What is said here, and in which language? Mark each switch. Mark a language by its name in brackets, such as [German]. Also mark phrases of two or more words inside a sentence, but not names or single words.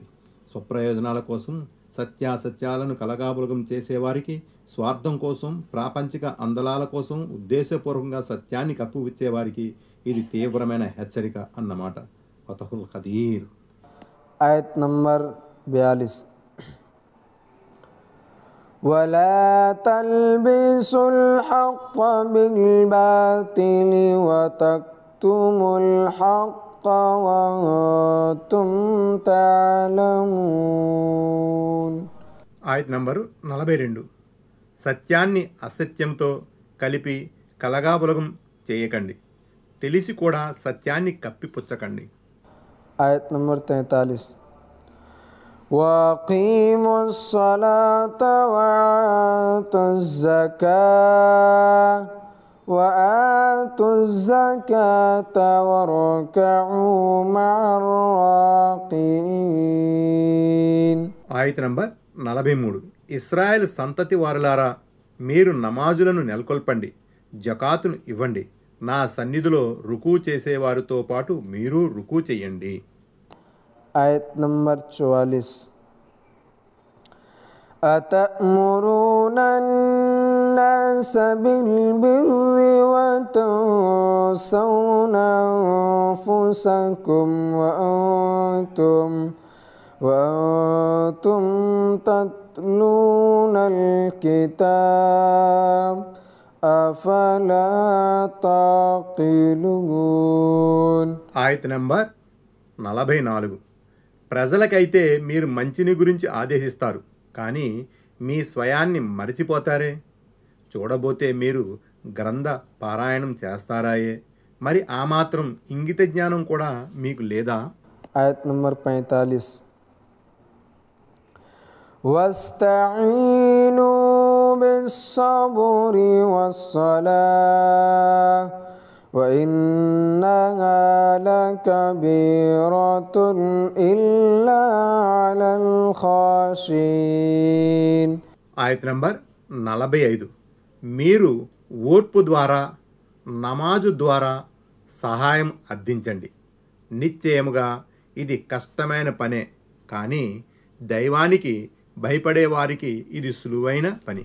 [Telugu] స్వప్రయోజనాల కోసం సత్యాసత్యాలను కలగాపులగం చేసేవారికి, స్వార్థం కోసం, ప్రాపంచిక అందలాల కోసం ఉద్దేశపూర్వకంగా సత్యాన్ని కప్పువిచ్చేవారికి ఇది తీవ్రమైన హెచ్చరిక అన్నమాట. ఫతహుల్ ఖదీర్. [Urdu] آیت نمبر [Arabic] 42 ولا تلبسوا الحق بالباطل وتكتموا الحق وأنتم تعلمون. [Telugu] ఆయత్ నంబరు 42. సత్యాన్ని అసత్యంతో కలిపి కలగాపులగం చేయకండి, తెలిసి కూడా సత్యాన్ని కప్పిపుచ్చకండి. [Urdu] آیت نمبر [Arabic] 43 وأقيموا الصلاة وآتوا الزكاة وآتوا الزكاة واركعوا مع الراكعين. [Telugu] ఆయత్ నంబర్ 43. ఇస్రాయేల్ సంతతి వారులారా, మీరు నమాజులను నెలకొల్పండి, జకాతును ఇవ్వండి, నా సన్నిధిలో రుకూ చేసేవారితో పాటు మీరు రుకూ చెయ్యండి. [Urdu] آیت نمبر [Arabic] 44 أتأمرون الناس بالبر وتنسون أنفسكم وأنتم تتلون الكتاب أفلا تعقلون. [Telugu] ఆయత్ నంబర్ 44. ప్రజలకైతే మీరు మంచిని గురించి ఆదేశిస్తారు, కానీ మీ స్వయాన్ని మరిచిపోతారే. చూడబోతే మీరు గ్రంథ పారాయణం చేస్తారాయే, మరి ఆ మాత్రం ఇంగిత జ్ఞానం కూడా మీకు లేదా? [Urdu] آیت نمبر [Arabic] 45 वस्तईनु بالصبر والصلاة وإنها لكبيرة إلا على الخاشعين. [Telugu] ఆయత నంబర్ 45. మీరు ఓర్పు ద్వారా నమాజు ద్వారా సహాయం అర్థించండి. నిశ్చయముగా ఇది కష్టమైన పనే, కానీ దైవానికి భయపడే వారికి ఇది సులువైన పని.